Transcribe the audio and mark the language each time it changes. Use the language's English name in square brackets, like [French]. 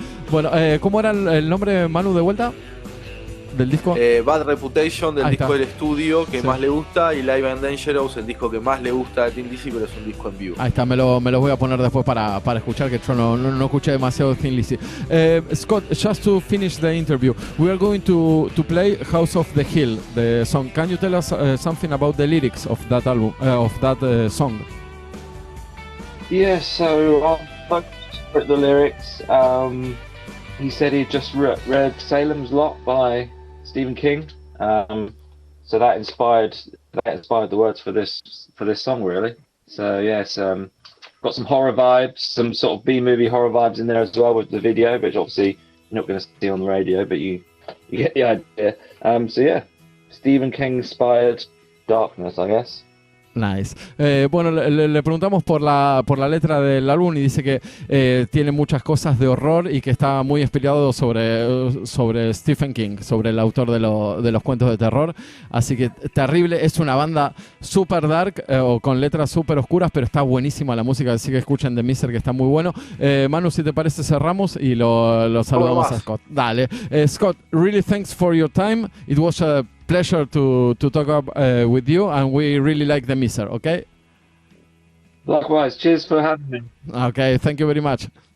[Spanish] Bueno, ¿cómo era el nombre, Manu, de vuelta? ¿Del disco? Bad Reputation, del Ahí disco está. del estudio que Sí. más le gusta, y Live and Dangerous, el disco que más le gusta de Thin Lizzy, pero es un disco en vivo. Ahí está, me los voy a poner después para escuchar, que yo no escuché demasiado Thin Lizzy. [English] Scott, just to finish the interview, we are going to play House of the Hill, the song. Can you tell us something about the lyrics of that album, of that song? Yeah, so I wrote the lyrics. He said he just read Salem's Lot by Stephen King, so that inspired the words for this song, really. So yes, got some horror vibes, some sort of B-movie horror vibes in there as well with the video, which obviously you're not going to see on the radio, but you get the idea. So yeah, Stephen King inspired darkness, I guess. Nice. [Spanish] Bueno, le preguntamos por la letra del álbum y dice que tiene muchas cosas de horror y que está muy inspirado sobre Stephen King, sobre el autor de los cuentos de terror. Así que terrible. Es una banda super dark o con letras super oscuras, pero está buenísima la música. Así que escuchen de Miser, que está muy bueno. Manu, si te parece, cerramos y lo saludamos a Scott. Dale. [English] Scott, really thanks for your time. It was a pleasure to talk with you, and we really like the Miser, okay? Likewise, cheers for having me. Okay, thank you very much.